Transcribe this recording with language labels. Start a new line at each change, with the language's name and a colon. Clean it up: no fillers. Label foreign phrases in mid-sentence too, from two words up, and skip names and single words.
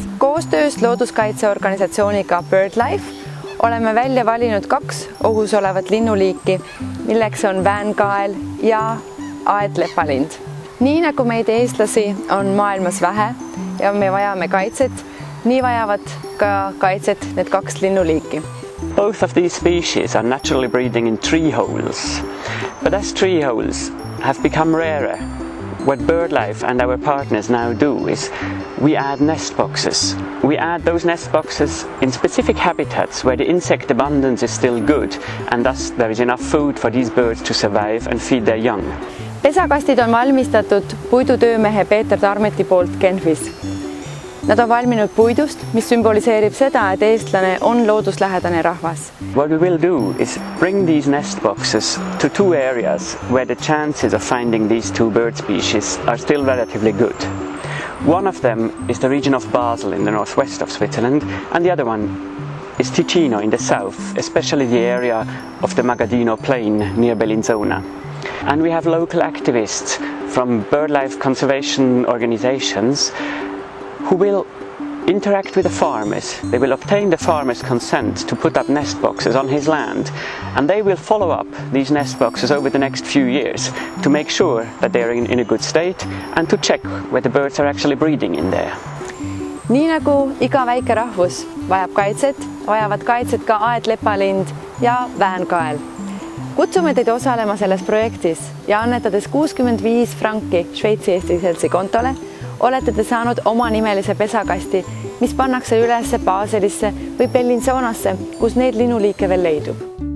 Estonian: Koostöös looduskaitseorganisatsiooniga BirdLife oleme välja valinud 2 ohus olevat linnuliiki, milleks on väänkael ja aedlepalind. Nii nagu meid eestlasi on maailmas vähe ja me vajame kaitset, nii vajavad ka kaitset need 2 linnuliiki.
English: Both of these species are naturally breeding in tree holes, but as tree holes have become rarer, what BirdLife and our partners now do is we add nest boxes. We add those nest boxes in specific habitats where the insect abundance is still good and thus there is enough food for these birds to survive and feed their young.
Estonian: Pesakastid on valmistatud puidutöömehe Peeter Tarmeti poolt Genfis. Nad on valminud puidust, mis symboliseerib seda, et eestlane on looduslähedane rahvas.
English: What we will do is bring these nest boxes to 2 areas where the chances of finding these 2 bird species are still relatively good. One of them is the region of Basel in the northwest of Switzerland, and the other one is Ticino in the south, especially the area of the Magadino Plain near Bellinzona. And we have local activists from BirdLife conservation organizations who will interact with the farmers. They will obtain the farmer's consent to put up nest boxes on his land, and they will follow up these nest boxes over the next few years to make sure that they are in a good state and to check where the birds are actually breeding in there.
Estonian: Nii nagu iga väike rahvus vajab kaitset, vajavad kaitset ka aedlepalind ja väänkael. Kutsume teid osalema selles projektis ja annetades 65 franki Šveitsi-Eesti Seltsi kontole olete te saanud oma nimelise pesakasti, mis pannakse üles Baselisse või Bellinzonasse, kus neid linnuliike veel leidub.